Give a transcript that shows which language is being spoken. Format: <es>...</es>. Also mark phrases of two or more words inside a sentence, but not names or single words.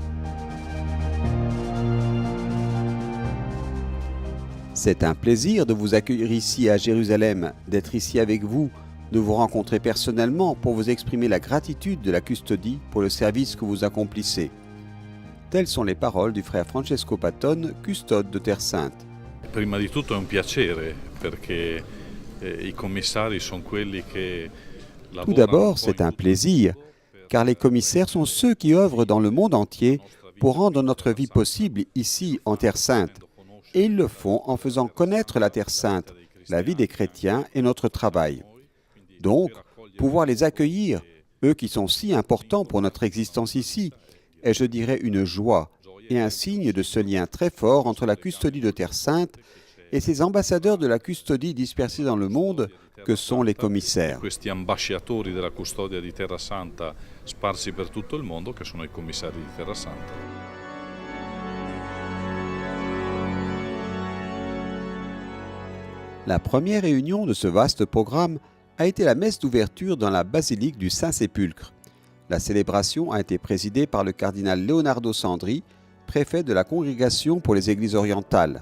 <fr>C'est un plaisir de vous accueillir ici à Jérusalem, d'être ici avec vous, de vous rencontrer personnellement pour vous exprimer la gratitude de la custodie pour le service que vous accomplissez. Telles sont les paroles du frère Francesco Patton, custode de Terre Sainte.</fr> <it>Prima di tutto è un piacere perché i commissari sono quelli che lavorano.</it> <fr>Tout d'abord, c'est un plaisir, car les commissaires sont ceux qui œuvrent dans le monde entier pour rendre notre vie possible ici en Terre Sainte. Et ils le font en faisant connaître la Terre Sainte, la vie des chrétiens et notre travail. Donc, pouvoir les accueillir, eux qui sont si importants pour notre existence ici, est, je dirais, une joie et un signe de ce lien très fort entre la custodie de Terre Sainte et ces ambassadeurs de la custodie dispersés dans le monde que sont les commissaires.</fr> <it>Questi ambasciatori della custodia di Terra Santa sparsi per tutto il mondo che sono i commissari di Terra Santa.</it> <fr>La première réunion de ce vaste programme a été la messe d'ouverture dans la basilique du Saint-Sépulcre. La célébration a été présidée par le cardinal Leonardo Sandri, préfet de la Congrégation pour les Églises orientales.</fr>